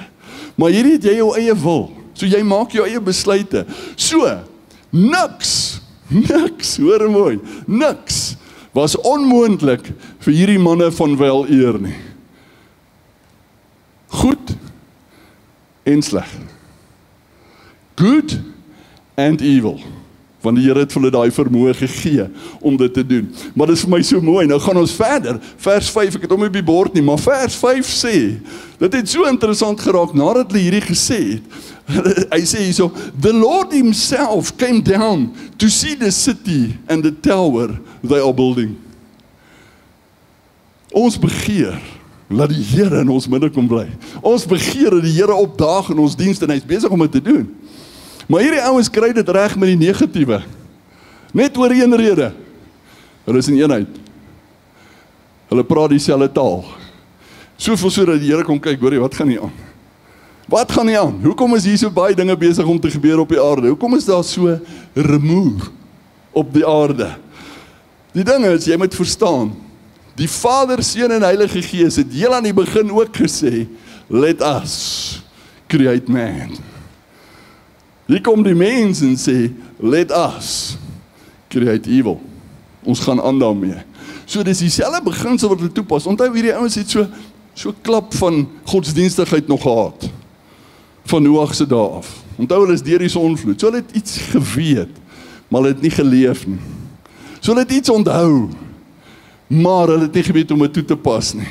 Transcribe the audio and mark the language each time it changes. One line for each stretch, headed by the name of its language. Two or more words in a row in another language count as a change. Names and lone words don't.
Afrikaans: Maar hierdie het jy jou eie wil. So jy maak jou eie besluite. So, niks, hoor mooi, niks was onmoontlik vir hierdie manne van wel eer nie. Goed en sleg.
English: Good and evil.
Afrikaans: Want die Here het vir hulle daai vermoë gegee om dit te doen. Maar dit is vir my so mooi. Nou gaan ons verder. Vers 5, ek het hom op die bord nie, maar vers 5 sê, dit het so interessant geraak nadat hulle hierdie gesê het. Hy sê hierso,
English: the Lord himself came down to see the city and the tower they are building.
Afrikaans: Ons begeer, laat die Here in ons midde kom bly. Ons begeer dat die Here opdaag in ons diens en hy is besig om dit te doen. Maar hierdie ouens kry dit reg met die negatiewe. Net oor een rede. Hulle is in eenheid. Hulle praat dieselfde taal. Soveel so dat die Here kom kyk, hoor jy, wat gaan nie aan? Wat gaan nie aan? Hoekom is hier so baie dinge besig om te gebeur op die aarde? Hoekom is daar so rumoer op die aarde? Die ding is, jy moet verstaan, die Vader, Seun en Heilige Gees het heel aan die begin ook gesê,
English: let us create man.
Afrikaans: Hier kom die mens en sê,
English: let us create evil.
Afrikaans: Ons gaan aan daarmee. So dis dieselfde beginsel wat hulle toepas. Onthou hierdie ouens het so klap van godsdienstigheid nog gehad. Van Noag se dae af. Onthou hulle is deur die sonvloed. So hulle het iets geweet, maar hulle het nie geleef nie. So hulle het iets onthou, maar hulle het nie geweet om dit toe te pas nie.